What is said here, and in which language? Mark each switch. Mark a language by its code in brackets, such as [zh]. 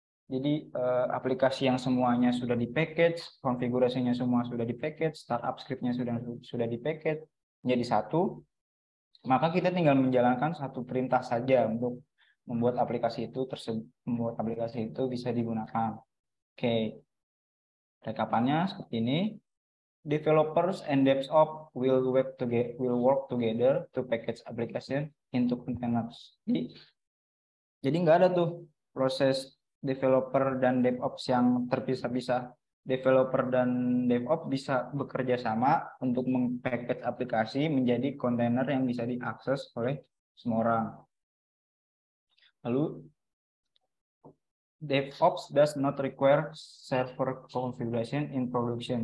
[id] Jadi aplikasi yang semuanya sudah di package, konfigurasinya semua sudah di package, startup scriptnya sudah di package menjadi satu, maka kita tinggal menjalankan satu perintah saja untuk membuat aplikasi itu bisa digunakan. Oke, rekapannya seperti ini. [en] Developers and DevOps will work together to package application into containers. [id] Jadi nggak ada tuh proses developer dan DevOps yang terpisah-pisah. Developer dan DevOps bisa bekerja sama untuk meng-package aplikasi menjadi kontainer yang bisa diakses oleh semua orang. [en] Lalu DevOps does not require server configuration in production.